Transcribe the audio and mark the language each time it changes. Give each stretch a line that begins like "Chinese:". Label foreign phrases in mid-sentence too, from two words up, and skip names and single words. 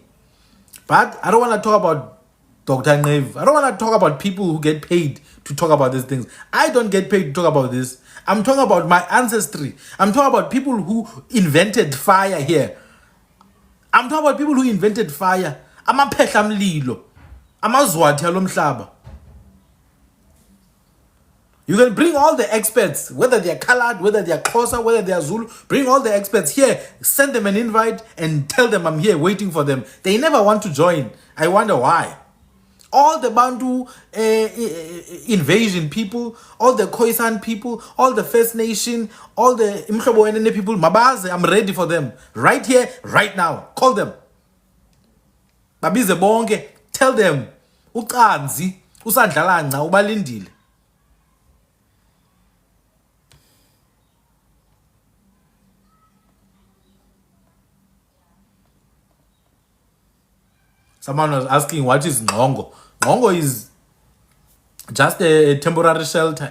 English: But I don't want to talk about Dr. Nevu. I don't want to talk about people who get paid to talk about these things. I don't get paid to talk about this. I'm talking about my ancestry. I'm talking about people who invented fire here. I'm talking about people who invented fire.
Xhosa: Amaphehla mlilo. Amazwathi alomhlaba.
English: You can bring all the experts, whether they are colored, whether they are Xhosa, whether they are Zulu. Bring all the experts here. Send them an invite and tell them I'm here waiting for them. They never want to join. I wonder why. All the Bantu invasion people, all the Khoisan people, all the First Nation, all the Imhlobo Wenene people, Mabaze, I'm ready for them. Right here, right now. Call them.
Xhosa: Babize bonke.
English: Tell them.
Xhosa: Uqanzi, usadlalanga, ubalindile.
English: Someone was asking what is Ngongo. Ngongo is just a temporary shelter.